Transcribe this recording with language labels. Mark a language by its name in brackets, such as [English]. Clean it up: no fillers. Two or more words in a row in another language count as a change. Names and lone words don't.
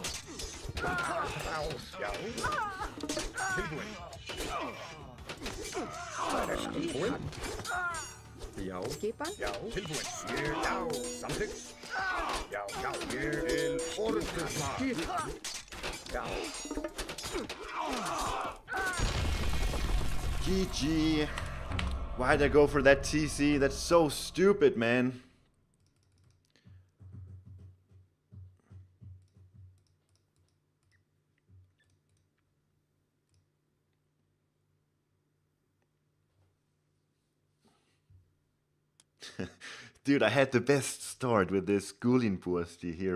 [Icelandic] Rás, já. Tilbúinn. Það er tilbúinn. Já. Skipan? Já. Tilbúinn. Já. Samþykkt. Já. Ég til orustu slag. Já. [English] GG. Why'd I go for that TC? That's so stupid, man. Dude, I had the best start with this Gulinbursti here.